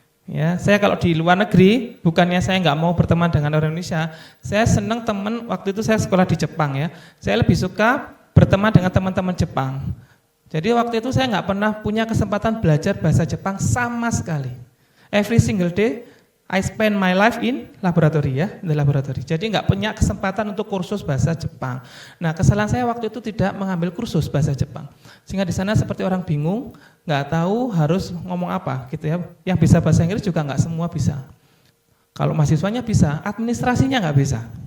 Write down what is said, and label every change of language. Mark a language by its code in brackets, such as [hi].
[id] Ya, saya kalau di luar negeri, bukannya saya nggak mau berteman dengan orang Indonesia, saya senang teman, waktu itu saya sekolah di Jepang ya, saya lebih suka berteman dengan teman-teman Jepang. Jadi waktu itu saya nggak pernah punya kesempatan belajar bahasa Jepang sama sekali. [en] Every single day, I spend my life in laboratory [id] ya, di laboratory. Jadi nggak punya kesempatan untuk kursus bahasa Jepang. Nah kesalahan saya waktu itu tidak mengambil kursus bahasa Jepang. Sehingga di sana seperti orang bingung, nggak tahu harus ngomong apa gitu ya. Yang bisa bahasa Inggris juga nggak semua bisa. Kalau mahasiswanya bisa, administrasinya nggak bisa.